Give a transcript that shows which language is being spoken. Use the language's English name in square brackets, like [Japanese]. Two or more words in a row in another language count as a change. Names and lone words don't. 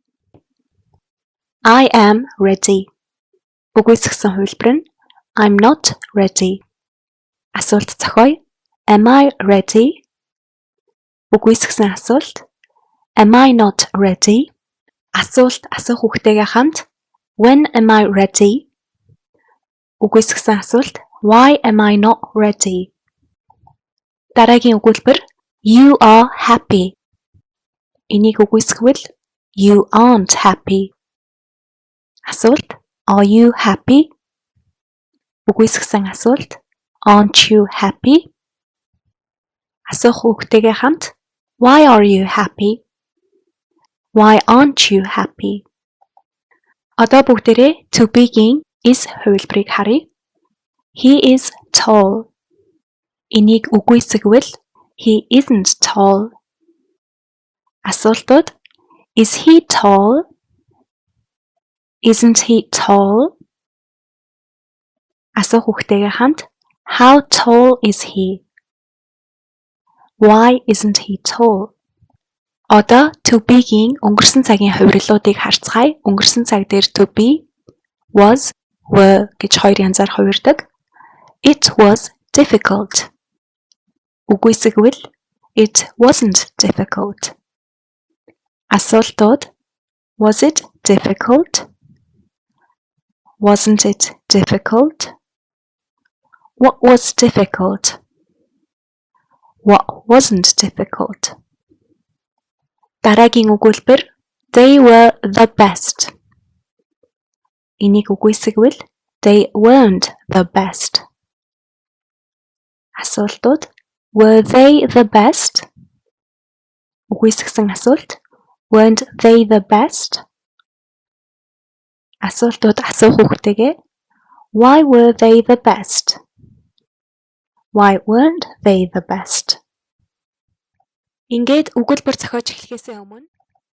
[English] I am ready. [Mongolian] Үгүйсгсэн хувилбар нь [English] I'm not ready. [Mongolian] Асуулт зохиоё. [English] Am I ready? [Mongolian] Үгүйсгсэн асуулт [English] Am I not ready? [Mongolian] Асуулт асуух үгтэйгээ хамт [English] When am I ready? [Mongolian] Үгүйсгсэн асуулт [English] Why am I not ready? [Mongolian] Дараагийн өгүүлбэр [English] You are happy. [Mongolian] Энийг үгүйсгэвэл [English] You aren't happy. Асуулт Are you happy? [Mongolian] Үгүйсгсэн асуулт [English] Aren't you happy? [Mongolian] Асуух үгтэйгээ хамт [English] Why are you happy? Why aren't you happy? [Mongolian] Одоо бүгдээрээ [English] to be- [Mongolian] гийн is хувилбарыг харъя. [English] He is tall. [Mongolian] Энийг үгүйсгэвэл [English] He isn't tall. Асуултууд Is he tall? Isn't he tall? [Mongolian] Асуух үгтэйгээ хамт [English] How tall is he? Why isn't he tall? [Mongolian] Одоо [English] to be- [Mongolian] гийн өнгөрсөн цагийн хувирлуудыг харцгаая. Өнгөрсөн цаг дээр [English] to be, was, were [Mongolian] гэж хоёр янзаар хувирдаг. [English] It was difficult. Үгүйсгэвэл It wasn't difficult. Асуултууд Was it difficult? Wasn't it difficult? What was difficult? What wasn't difficult? [Mongolian] Дараагийн өгүүлбэр [English] They were the best. [Mongolian] Энийг үгүйсгэвэл [English] They weren't the best. Асуултууд Were they the best? [Mongolian] Үгүйсгсэн асуулт [English] Weren't they the best? [Mongolian] Асуултууд асуух үгтэйгээ [English] Why were they the best? Why weren't they the best? [Mongolian] Ингээд өгүүлбэр зохиож эхлэхээс өмнө